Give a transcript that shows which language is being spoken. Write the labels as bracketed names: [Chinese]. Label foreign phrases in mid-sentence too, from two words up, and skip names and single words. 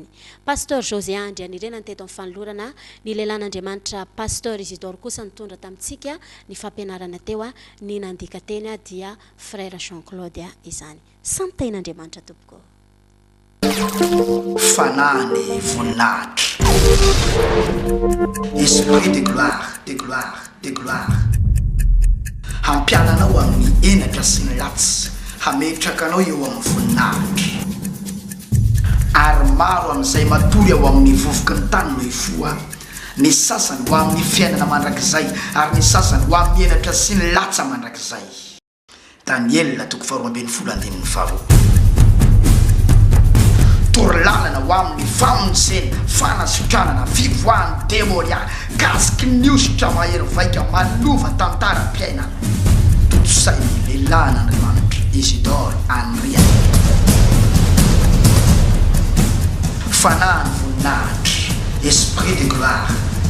[Malagasy] Pasteur Andrianirina teto amin'ny fanolorana, ny lehilahin'Andriamanitra Pasteur Isidore kosa nitondra tamintsika ny fampianarana teo a ny nandika teny dia frère Jean-Claude izany. Samy tahin'Andriamanitra tompoko. Fanany voninahitra. [French] Esprit de gloire, de gloire, de gloire. [Malagasy] Hampiananao amin'ny enatra sy ny latsy, hametraka anao eo amin'ny voninahitra. Ary maro amin'izay matory ao amin'ny vovoka ny tany no hifoa, ny sasany ho amin'ny fiainana mandrakizay ary ny sasany ho amin'ny enatra sy ny latsa mandrakizay. Daniel 2:12. Torlalana ho amin'ny famonjena, fanasotranana, fivoahany demonia, kasiky ny ositra mahery vaika manova tantaram-piainana. Totosainy lehilahin'Andriamanitra Isidore Andrianirina. Fanany voninahitra, [French] esprit de gloire.